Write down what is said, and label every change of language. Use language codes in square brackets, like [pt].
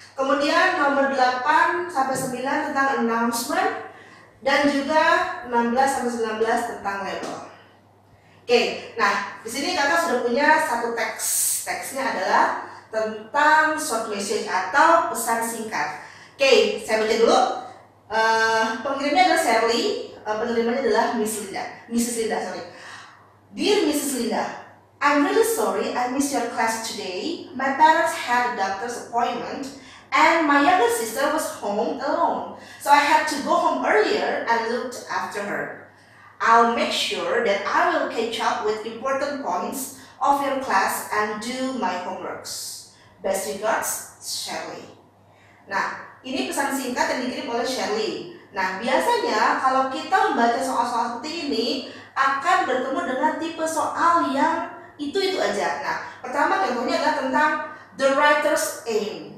[id] Kemudian nomor 8 sampai 9 tentang announcement, dan juga 16 sampai 19 tentang label. Oke, nah di sini kakak sudah punya satu teks. Teksnya adalah tentang [en] short message [id] atau pesan singkat. Oke, saya baca dulu. Pengirimnya adalah Shirley, penerimanya adalah Mrs. [en] Linda. Dear Mrs. Linda, I'm really sorry I missed your class today. My parents had a doctor's appointment and my younger sister was home alone. So I had to go home earlier and looked after her. I'll make sure that I will catch up with important points of your class and do my homeworks. Best regards, Shirley. [id] Nah, ini pesan singkat yang dikirim oleh Shirley. Nah, biasanya kalau kita membaca soal-soal seperti ini akan bertemu dengan tipe soal yang itu aja. Nah, pertama contohnya adalah tentang [en] the writer's aim.